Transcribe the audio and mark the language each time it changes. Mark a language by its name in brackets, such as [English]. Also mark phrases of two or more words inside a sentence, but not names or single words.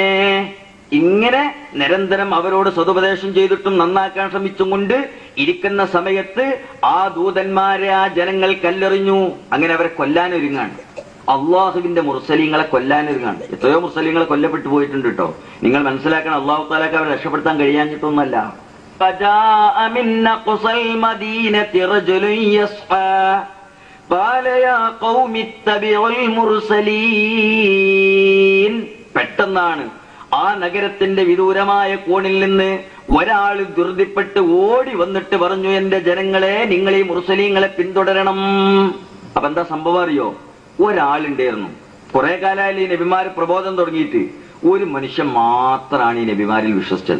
[Malayalam] ഇങ്ങനെ നിരന്തരം അവരോട് സതുപദേശം ചെയ്തിട്ടും നന്നാക്കാൻ ശ്രമിച്ചും കൊണ്ട് ഇരിക്കുന്ന സമയത്ത് ആ ദൂതന്മാരെ ആ ജനങ്ങൾ കല്ലെറിഞ്ഞു. അങ്ങനെ അവരെ കൊല്ലാനൊരുങ്ങാണ്. അള്ളാഹുവിന്റെ മുർസലീങ്ങളെ കൊല്ലാനൊരുങ്ങാണ്. എത്രയോ മുർസലീങ്ങളെ കൊല്ലപ്പെട്ടു പോയിട്ടുണ്ട് കേട്ടോ. നിങ്ങൾ മനസ്സിലാക്കണം, അള്ളാഹു തആലക്ക് അവരെ രക്ഷപ്പെടുത്താൻ കഴിയാഞ്ഞിട്ടൊന്നുമല്ല. [Arabic] فجاء من أقصى المدينة رجل يسعى قال يا قوم اتبعوا المرسلين. [Malayalam] പെട്ടെന്നാണ് ആ നഗരത്തിന്റെ വിദൂരമായ കോണിൽ നിന്ന് ഒരാൾ ധൃതിപ്പെട്ട് ഓടി വന്നിട്ട് പറഞ്ഞു, എന്റെ ജനങ്ങളെ, നിങ്ങൾ ഈ മുർസലീങ്ങളെ പിന്തുടരണം. അപ്പൊ എന്താ സംഭവം അറിയോ? ഒരാളുണ്ടായിരുന്നു, കുറെ കാലമായി ഈ നബിമാര് പ്രബോധനം തുടങ്ങിയിട്ട് ഒരു മനുഷ്യൻ മാത്രമാണ് ഈ നബിമാരിൽ വിശ്വസിച്ചത്.